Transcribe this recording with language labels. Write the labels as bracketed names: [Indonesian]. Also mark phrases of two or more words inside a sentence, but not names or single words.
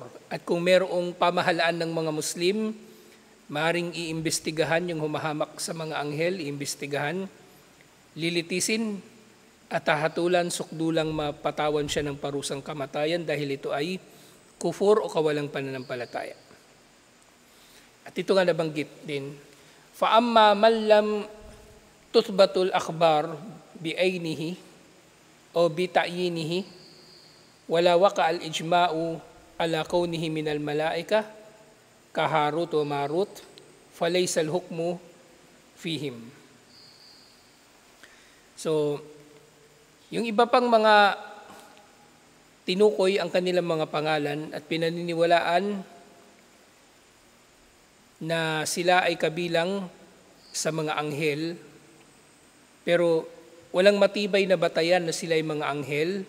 [Filipino] At kung merong pamahalaan ng mga Muslim, maaring iimbestigahan yung humahamak sa mga anghel, iimbestigahan, lilitisin at hahatulan, sukdulang mapatawan siya ng parusang kamatayan dahil ito ay kufur o kawalang pananampalataya. At ito nga nabanggit din, [Arabic] فَأَمَّا مَنْ لَمْ تُثْبَتُ الْأَخْبَارُ بِأَيْنِهِ أو بِتَعْيِينِهِ وَلَا وَقَعَ الْإِجْمَاعُ عَلَى كَوْنِهِ مِنَ الْمَلَائِكَةِ كَهَارُوتَ وَمَارُوتَ فَلَيْسَ الْحُكْمُ فِيهِمْ. [Filipino] So, yung iba pang mga tinukoy ang kanilang mga pangalan at pinaniniwalaan na sila ay kabilang sa mga anghel, pero walang matibay na batayan na sila ay mga anghel.